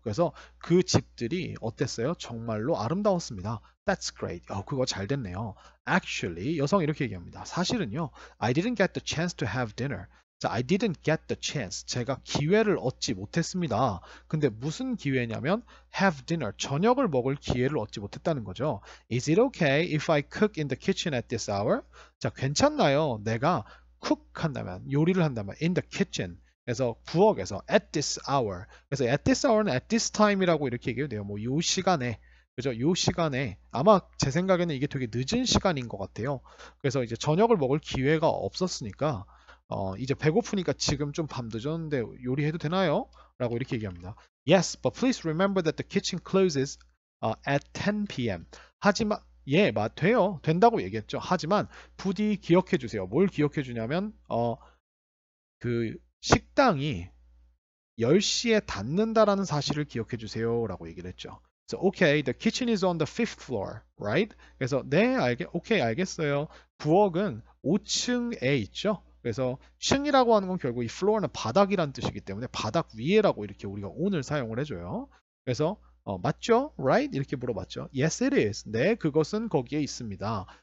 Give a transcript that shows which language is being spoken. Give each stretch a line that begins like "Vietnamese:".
Korean: 그래서 그 집들이 어땠어요? 정말로 아름다웠습니다.
English: That's great.
Korean: 그거 잘 됐네요. Actually, 여성이 이렇게 얘기합니다.
English: 사실은요, I didn't get the chance to have dinner. 자, I didn't get the chance.
Korean: 제가 기회를 얻지 못했습니다. 근데 무슨 기회냐면
English: have dinner.
Korean: 저녁을 먹을 기회를 얻지 못했다는 거죠.
English: Is it okay if I cook in the kitchen at this hour?
Korean: 자, 괜찮나요? 내가 cook 한다면, 요리를 한다면
English: in the kitchen.
Korean: 그래서 부엌에서
English: at this hour.
Korean: 그래서 at this hour는 at this time이라고 이렇게 얘기해도 돼요. 뭐 요 시간에. 그죠? 요 시간에 아마 제 생각에는 이게 되게 늦은 시간인 것 같아요. 그래서 이제 저녁을 먹을 기회가 없었으니까 이제 배고프니까 지금 좀 밤 늦었는데 요리해도 되나요? 라고 이렇게 얘기합니다.
English: Yes, but please remember that the kitchen closes at 10 p.m. 하지만
Korean: 예, 돼요. 된다고 얘기했죠. 하지만 부디 기억해 주세요. 뭘 기억해 주냐면 그 식당이 10시에 닫는다라는 사실을 기억해 주세요라고 얘기를 했죠.
English: So, okay, the kitchen is on the fifth floor, right?
Korean: 그래서 네, 오케이, 알겠어요. 부엌은 5층에 있죠. 그래서 층이라고 하는 건 결국 이 floor는 바닥이란 뜻이기 때문에 바닥 위에라고 이렇게 우리가 on을 사용을 해줘요. 그래서 맞죠? Right? 이렇게 물어봤죠.
English: Yes, it is.
Korean: 네, 그것은 거기에 있습니다.